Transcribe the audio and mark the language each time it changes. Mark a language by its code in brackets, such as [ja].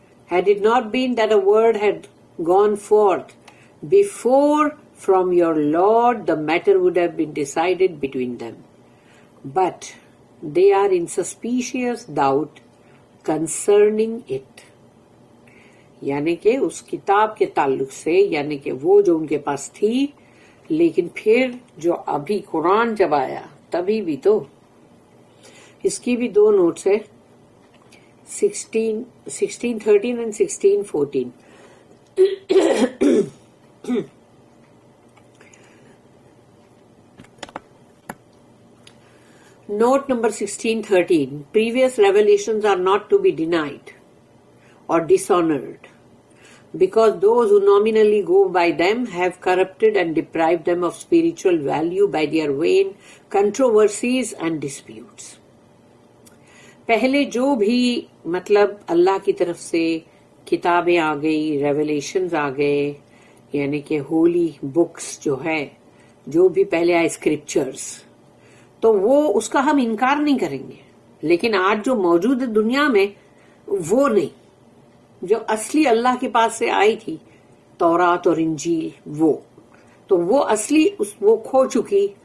[en] Had it not been that a word had gone forth before from your Lord, the matter would have been decided between them. But they are in suspicious doubt concerning it. [ur] یعنی کہ اس کتاب کے تعلق سے، یعنی کہ وہ جو ان کے پاس تھی، لیکن پھر جو ابھی قرآن جب آیا تبھی بھی تو اس کی بھی دو نوٹس ہے، 16:13 and 16:14. [en] Note number 16:13. Previous revelations are not to be denied or dishonored, because those who nominally go by them have corrupted and deprived them of spiritual value by their vain controversies and disputes. [ur] پہلے جو بھی مطلب اللہ کی طرف سے کتابیں آ گئی، revelations آ گئے، یعنی کہ ہولی بکس جو ہے، جو بھی پہلے آئے اسکرپچرز، تو وہ اس کا ہم انکار نہیں کریں گے. لیکن آج جو موجود ہے دنیا میں وہ نہیں، جو اصلی اللہ کے پاس سے آئی تھی تورات اور انجیل، وہ اصلی وہ کھو چکی.